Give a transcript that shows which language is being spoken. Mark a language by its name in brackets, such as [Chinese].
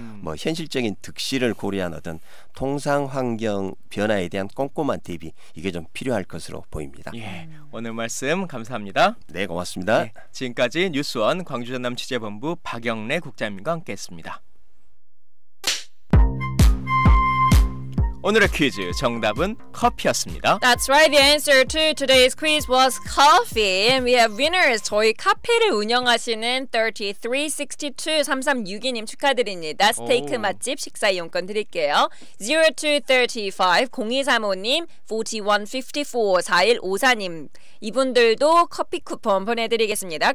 [Korean] 뭐 현실적인 득실을 고려한 어떤 통상 환경 변화에 대한 꼼꼼한 대비, 이게 좀 필요할 것으로 보입니다. 예, 오늘 말씀 감사합니다. 네, 고맙습니다. 네, 지금까지 뉴스원 광주전남 취재본부 박영래 국장님과 함께했습니다. 오늘의 퀴즈 정답은 커피였습니다. [English] That's right. The answer to today's quiz was coffee. And we have winners. [Korean] 저희 카페를 운영하시는 3362-3362님 축하드립니다. 스테이크 맛집 식사 이용권 드릴게요. 0235-0235님, 4154-4154님. 이분들도 커피 쿠폰 보내드리겠습니다.